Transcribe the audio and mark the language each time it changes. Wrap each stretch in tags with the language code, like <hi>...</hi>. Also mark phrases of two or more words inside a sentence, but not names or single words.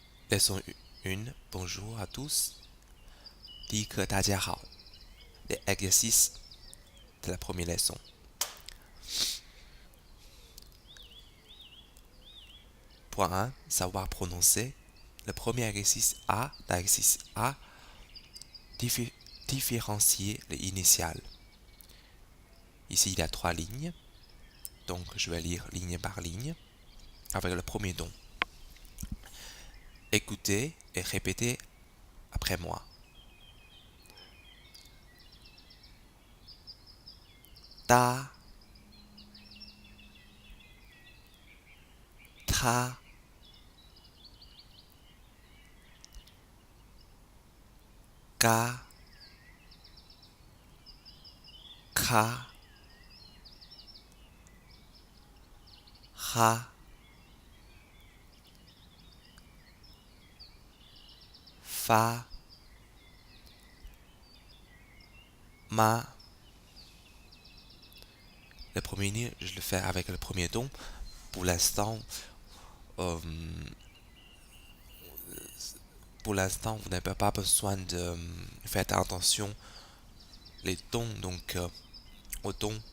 <fr>Leçon 1, bonjour à tous.</fr> <zh>第一课大家好.</zh> <fr>Les exercices de la première leçon. Point 1, savoir prononcer. Le premier exercice A, l'exercice A, différencier les initiales. Ici, il y a 3 lignes. Donc, je vais lire ligne par ligne avec le premier don. Écoutez et répétez après moi.</fr> <zh>Ta, ta, ka, ka, ha, fa, ma.</zh> <fr>Le premier ligne, je le fais avec le premier don. Pour l'instant, euh, vous n'avez pas besoin de faire attention les tons, donc aux tons.</fr>